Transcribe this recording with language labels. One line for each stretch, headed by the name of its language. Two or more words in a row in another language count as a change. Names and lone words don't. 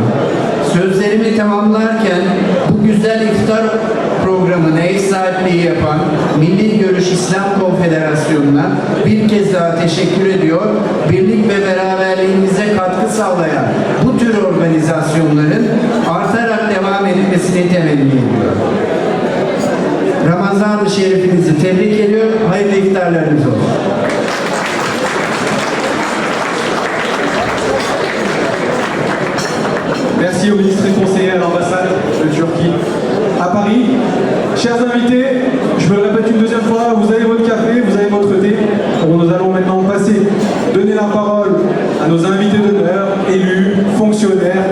Turkish: Sözlerimi tamamlarken bu güzel iftar programına ev sahipliği yapan Milli Görüş İslam Konfederasyonu'na bir kez daha teşekkür ediyor. Birlik ve beraberliğimize katkı sağlayan bu tür organizasyonların artarak devam etmesini temenni ediyorum. Ramazan-ı Şerifinizi tebrik ediyor. Hayırlı iftarlarınız olsun.
French: Merci au ministre et conseiller à l'ambassade de Turquie à Paris. Chers invités, je me le répète une deuxième fois, vous avez votre café, vous avez votre thé. Nous allons maintenant donner la parole à nos invités d'honneur, élus, fonctionnaires.